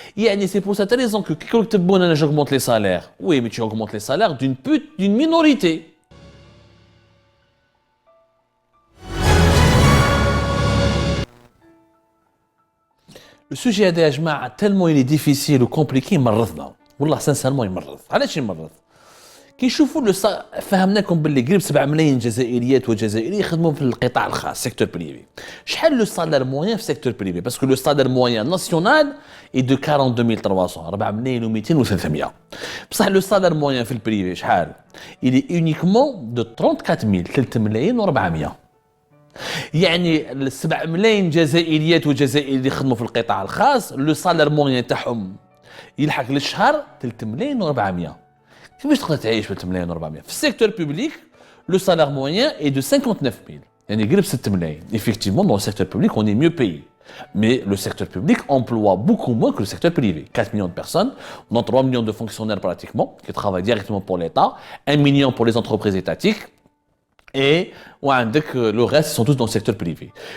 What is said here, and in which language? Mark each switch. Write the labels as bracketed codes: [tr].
[fr] Et c'est pour cette raison que j'augmente les salaires. Oui, mais tu augmentes les salaires d'une minorité. Le sujet de Ajma, tellement il est difficile ou compliqué, il [ar] مرضنا. والله [fr] sincèrement [ar] يمرض. علاش يمرض؟ كي نشوفوا فهمناكم باللي قريب 7 ملايين جزائريات وجزائري يخدموا في القطاع الخاص سيكتور بريفي. شحال لو سالير موين في سيكتور بريفي؟ باسكو لو سالير موين ناسيونال اي دو 42300 4 ملايين و200 و300. بصح لو سالير موين في البريفي شحال؟ [fr] il est uniquement de 34000 [ar] 3 ملايين و400. يعني 7 ملايين جزائريات وجزائري اللي يخدموا في القطاع الخاص لو سالير موين تاعهم يلحق للشهر 3 ملايين و400. كيفاش تقدر تعيش ب 3 ملايين و400 في السيكتور بوبليك لو سالير موين [fr] est de 59000 [ar] يعني قريب 6 ملايين. [fr] Effectivement dans le secteur public on est mieux payé mais le secteur public emploie beaucoup moins que le secteur privé. 4 millions de personnes, dont 3 millions de fonctionnaires pratiquement qui travaillent directement pour l'État, 1 million pour les entreprises étatiques et le reste sont tous dans le secteur privé.